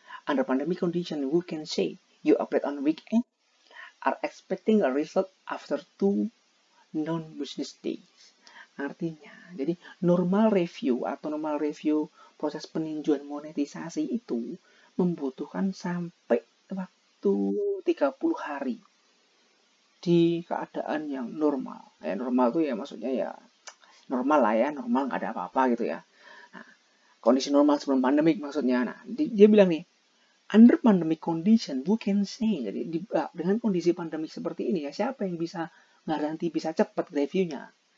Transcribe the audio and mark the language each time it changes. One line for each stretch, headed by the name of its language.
English: Under pandemic condition, who can say you upload on weekend are expecting a result after 2 non-business days.
Indonesian: Artinya, jadi normal review atau normal review proses peninjauan monetisasi itu membutuhkan sampai waktu 30 hari di keadaan yang normal. Ya, normal itu ya maksudnya ya normal lah ya, normal nggak ada apa-apa gitu ya. Nah, kondisi normal sebelum pandemik maksudnya. Nah, dia bilang nih,
English: under pandemic condition, who can say?
Indonesian: Jadi dengan kondisi pandemik seperti ini ya, siapa yang bisa garansi bisa cepat reviewnya?